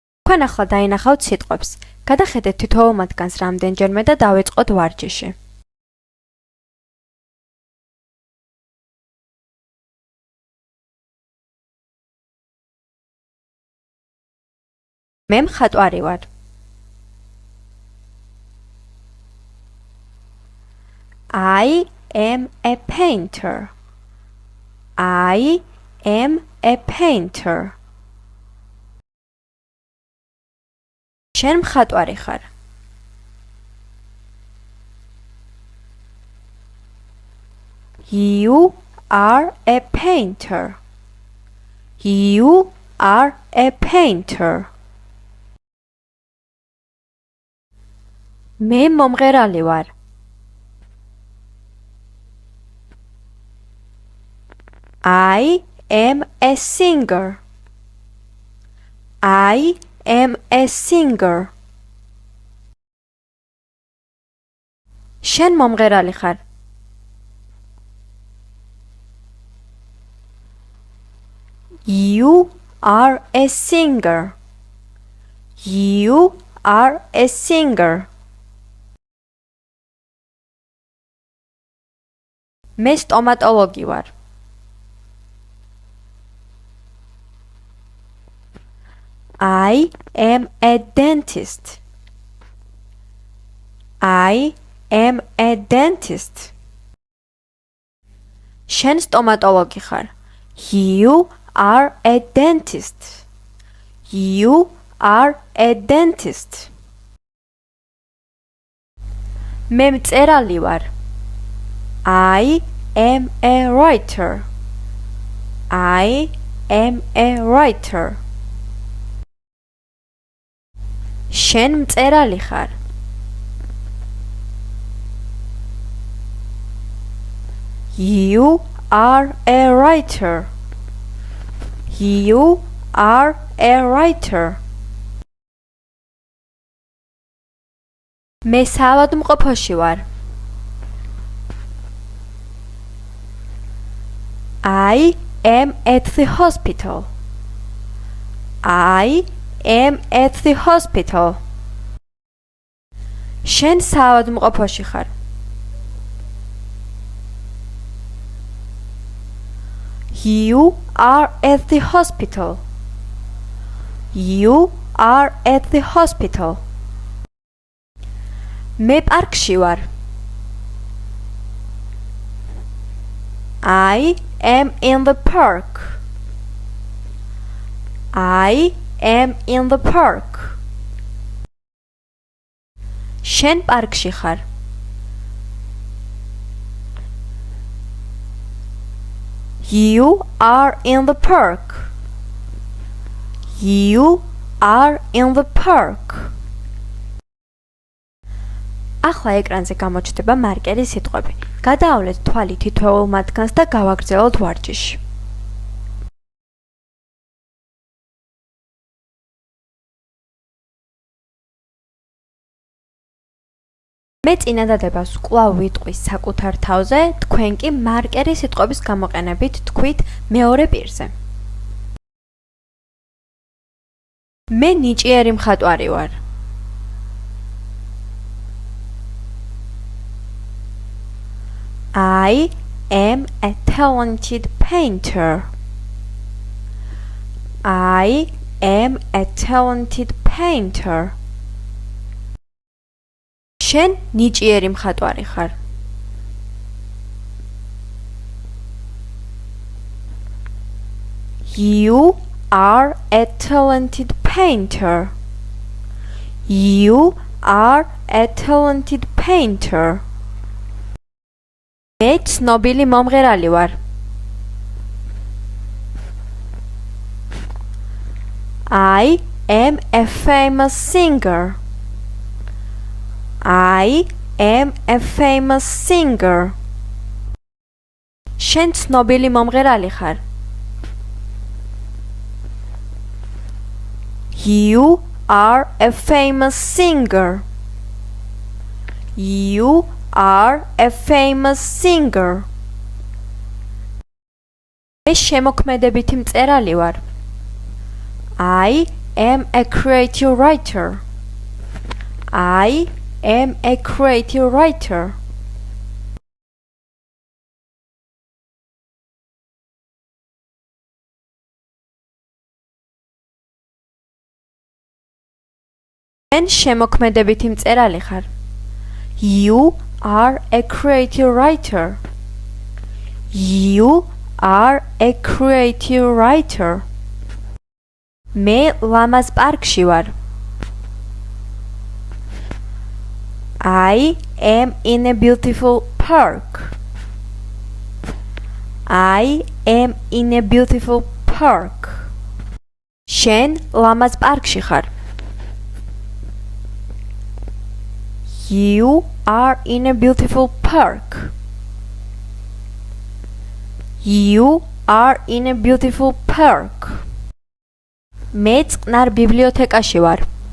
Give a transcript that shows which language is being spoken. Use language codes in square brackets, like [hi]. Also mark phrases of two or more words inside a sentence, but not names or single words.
[ka] თქვენ ახლა დაინახავთ სიტყვებს. გადახედეთ თითოეულ მათგანს რამდენჯერმე და დავიწყოთ ვარჯიში. მე მხატვარი ვარ. [en] I am a painter. I am a painter. [ka] შენ მხატვარი ხარ. [en] You are a painter. You are a painter. [ka] მე მომღერალი ვარ. [en] I am a singer. I am a singer. [ka] შენ მომღერალი ხარ. [en] You are a singer. You are a singer. [ka] მე სტომატოლოგი ვარ. [en] I am a dentist. I am a dentist. [ka] შენ სტომატოლოგი ხარ. [en] You are a dentist. You are a dentist. [ka] მე მწერალი ვარ. [en] I am a writer. I am a writer. [ka] შენ მწერალი ხარ. [en] You are a writer. You are a writer. [ka] მე საავადმყოფოში ვარ. [en] I am at the hospital. I am at the hospital. [ka] შენ საავადმყოფოში ხარ. [en] You are at the hospital. You are at the hospital. [ka] მე პარკში ვარ. [en] I am in the park. I am in the park. [ka] შენ პარკში ხარ. [en] You are in the park. You are in the park. [ka] ახლა ეკრანზე გამოჩნდება მარკერის სიტყვები. გადაავლეთ თვალი თითოეულ მათგანს და გავაგრძელოთ ვარჯიში. მე წინადადებას კვლავ ვიტყვის საკუთარ თავზე, თქვენ კი მარკერის სიტყვების გამოყენებით თქვით მეორე პირზე. მე ნიჭიერი მხატვარი ვარ. [en] I am a talented painter. I am a talented painter. [ka] შენ ნიჭიერი მხატვარი ხარ. [en] You are a talented painter. You are a talented painter. [ka] მე ცნობილი მომღერალი ვარ. [en] I am a famous singer. I am a famous singer. [ka] შენ ცნობილი მომღერალი ხარ. [en] You are a famous singer. You are a famous singer. [ka] მე შემოქმედებითი მწერალი ვარ. [en] I am a creative writer. I am a creative writer. [ka] შენ შემოქმედებითი მწერალი ხარ. [en] You are a creative writer. You are a creative writer. [ka] მე ლამაზ პარკში ვარ. [en] I am in a beautiful park. I am in a beautiful park. [ka] შენ ლამაზ პარკში ხარ. [en] You are in a beautiful park. You are in a beautiful park. [ka] მე წყნარ ბიბლიოთეკაში ვარ.